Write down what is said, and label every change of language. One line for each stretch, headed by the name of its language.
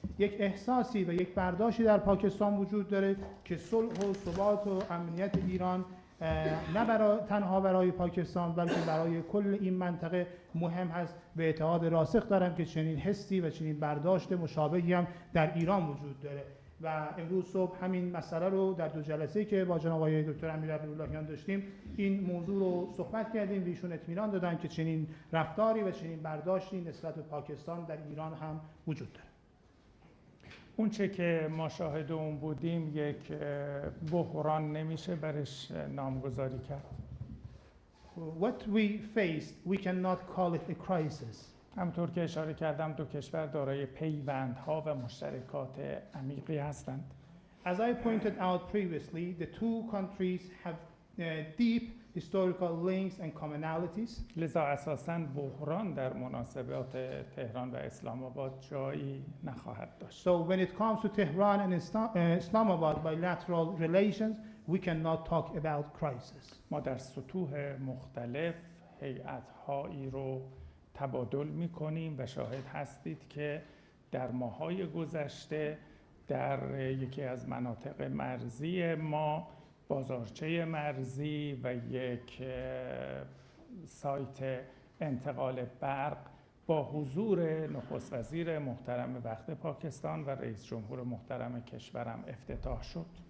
Persian: یک احساسی و یک برداشتی در پاکستان وجود داره که صلح و ثبات و امنیت ایران نه تنها برای پاکستان بلکه برای کل این منطقه مهم هست و اعتقاد راسخ دارم که چنین حسی و چنین برداشت مشابهی هم در ایران وجود داره و امروز صبح همین مسئله رو در 2 جلسه‌ای که با جناب آقای دکتر امیر عبداللهیان داشتیم این موضوع رو صحبت کردیم و ایشون اطمینان دادن که چنین رفتاری و چنین برداشتی نسبت به پاکستان در ایران هم وجود داره. اون چه که ما شاهد اون بودیم یک بحران نمیشه برش نامگذاری کرد.
English: What we faced, we cannot call it a crisis.
Persian: همطور که اشاره کردم دو کشور دارای پیوندها و مشترکات عمیقی هستند.
English: As I pointed out previously, the 2 countries have deep historical links and commonalities.
Persian: لذا اساساً بحران در مناسبات تهران و اسلام آباد جایی نخواهد داشت.
English: So when it comes to Tehran and Islamabad bilateral relations, we cannot talk about crisis.
Persian: ما در سطوح مختلف هیئت‌هایی رو تبادل می‌کنیم و شاهد هستید که در ماه‌های گذشته در یکی از مناطق مرزی ما بازارچه مرزی و یک سایت انتقال برق با حضور نخست وزیر محترم وقت پاکستان و رئیس جمهور محترم کشورم افتتاح شد.